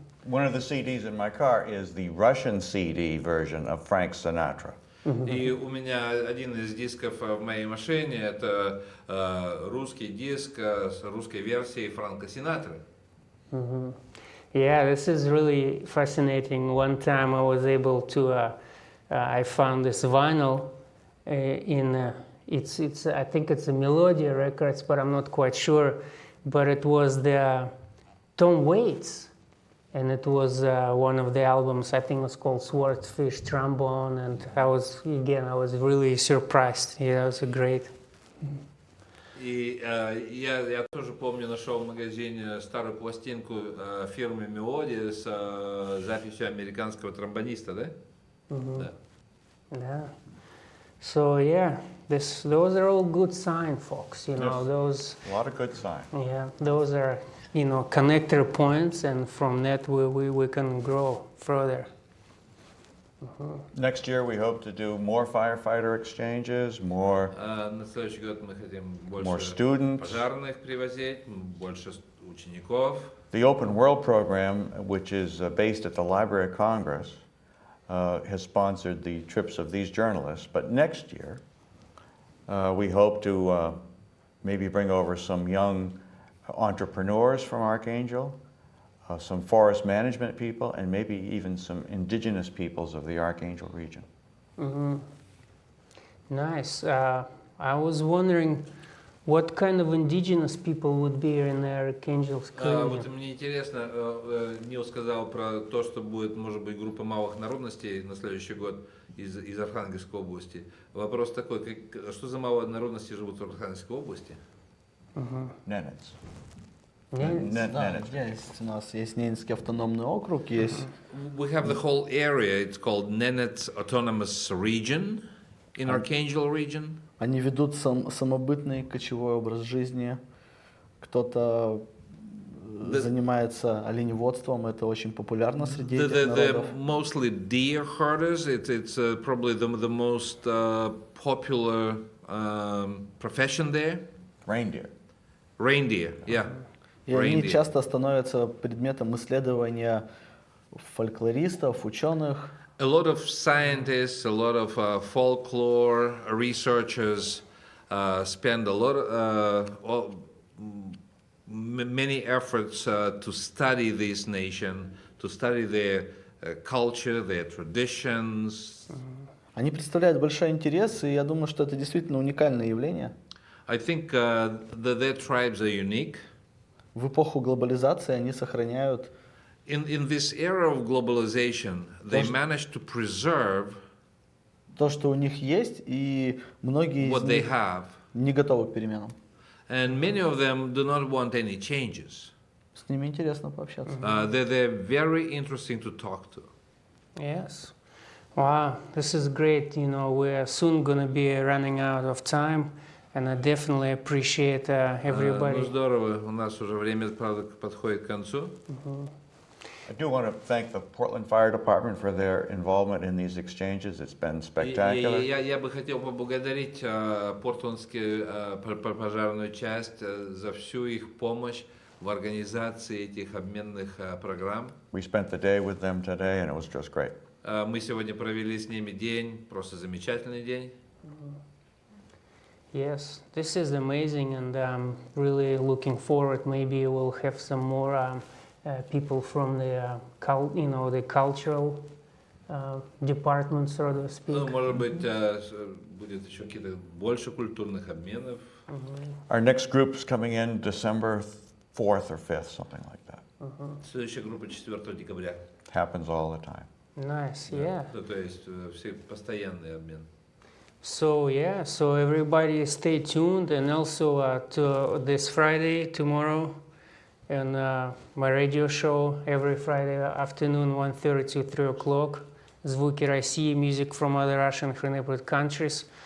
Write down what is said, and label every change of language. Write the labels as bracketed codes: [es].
[en] One of the CDs in my car is the Russian CD version of Frank Sinatra. [ru] И у меня один из дисков в моей машине это русский диск с русской версией Франка Синатры. [en] Yeah, this is really fascinating. One time I was able to, I found this vinyl it's I think it's a Melodia Records, but I'm not quite sure. But it was the Tom Waits, and it was one of the albums. I think it was called Swordfish Trombone, and I was really surprised. Yeah, it was a great. [ru] И я тоже помню, нашел в магазине старую пластинку фирмы Мелодия с записью американского тромбониста, да? Да. [en] Yeah. So yeah, those are all good signs, folks. You know, Yes. those. A lot of good signs. Yeah, those are connector points, and from that we can grow further. Next year we hope to do more firefighter exchanges, more [ru] На следующий год мы хотим [en] more [ru] больше [en] students. [ru] пожарных привозить, больше учеников. [en] The Open World program, which is based at the Library of Congress, has sponsored the trips of these journalists. But next year, we hope to maybe bring over some young entrepreneurs from Archangel, some forest management people, and maybe even some indigenous peoples of the Archangel region. Nice. I was wondering what kind of indigenous people would be in the Archangelsk [ru] Вот [en] region. [ru] мне интересно, Нил сказал про то, что будет, может быть, группа малых народностей на следующий год из Архангельской области. Вопрос такой, что за малые народности живут в Архангельской области? [en] Nenets. Yeah. [ru] Да, у нас есть Ненецкий автономный округ, есть [en] We have the whole area, it's called Nenets Autonomous Region in Archangel region. [ru] они ведут самобытный кочевой образ жизни. Кто-то занимается оленеводством, это очень популярно среди этих народов. [en] Mostly deer herders, it's probably the most popular profession there. Reindeer. Reindeer, yeah. [ru] И они [en] Reindeer. [ru] часто становятся предметом исследования фольклористов, ученых. [en] A lot of scientists, a lot of folklore researchers spend a lot many efforts to study this nation, to study their culture, their traditions. [ru] Они представляют большой интерес, и я думаю, что это действительно уникальное явление. [en] I think that their tribes are unique. [ru] В эпоху глобализации они сохраняют [en] In this era of globalization, they managed to preserve [ru] то, что у них есть, и многие из [en] what they [ru] них [en] have. [ru] не готовы к переменам. [en] And many of them do not want any changes. [ru] С ними интересно пообщаться. [en] They're very interesting to talk to. Yes. Wow, this is great. You know, we're soon going to be running out of time, and I definitely appreciate everybody. [ru] Ну здорово, у нас уже время, правда, подходит к концу. [en] I do want to thank the Portland Fire Department for their involvement in these exchanges. It's been spectacular. [ru] Я бы хотел поблагодарить портландскую пожарную часть за всю их помощь в организации этих обменных программ. [en] We spent the day with them today, and it was just great. [ru] Мы сегодня провели с ними день, просто замечательный день. [en] Yes, this is amazing, and I'm really looking forward. Maybe we'll have some more people from the, the cultural department, so to speak. [ru] Ну, может быть, будет еще какие-то больше культурных обменов. [en] Our next group is coming in December 4th or 5th, something like that. [ru] Следующая группа 4 декабря. [en] Happens all the time. Nice, yeah. [ru] То есть все постоянный обмен. [en] So yeah, so everybody stay tuned, and also to this Friday, tomorrow, and my radio show every Friday afternoon, 1:30 to 3 o'clock. Звуки России, music from other Russian inhabited countries.